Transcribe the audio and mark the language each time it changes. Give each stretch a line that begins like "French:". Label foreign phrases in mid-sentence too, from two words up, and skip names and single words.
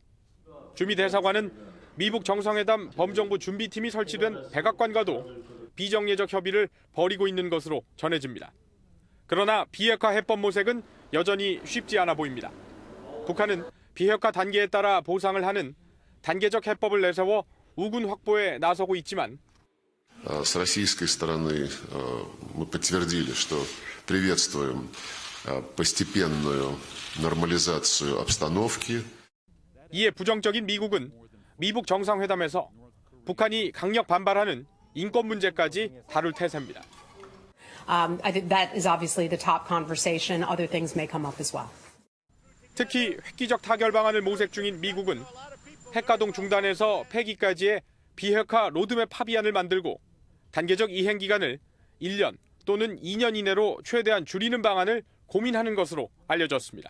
Korean: 주미대사관은 미북 정상회담 범정부 준비팀이 설치된 백악관과도 비정례적 협의를 벌이고 있는 것으로 전해집니다. 그러나 비핵화 해법 모색은 여전히 쉽지 않아 보입니다. 북한은 비핵화 단계에 따라 보상을 하는 단계적 해법을 내세워 우군 확보에 나서고 있지만
Russian: С российской стороны мы подтвердили, что приветствуем постепенную нормализацию обстановки.
Korean: 이에 부정적인 미국은 미북 정상회담에서 북한이 강력 반발하는 인권 문제까지 다룰 태세입니다.
English: I think that is obviously the top conversation. Other things may come up as well.
Korean: 특히 획기적 타결 방안을 모색 중인 미국은 핵가동 중단에서 폐기까지의 비핵화 로드맵 합의안을 만들고 단계적 이행 기간을 1년 또는 2년 이내로 최대한 줄이는 방안을 고민하는 것으로 알려졌습니다.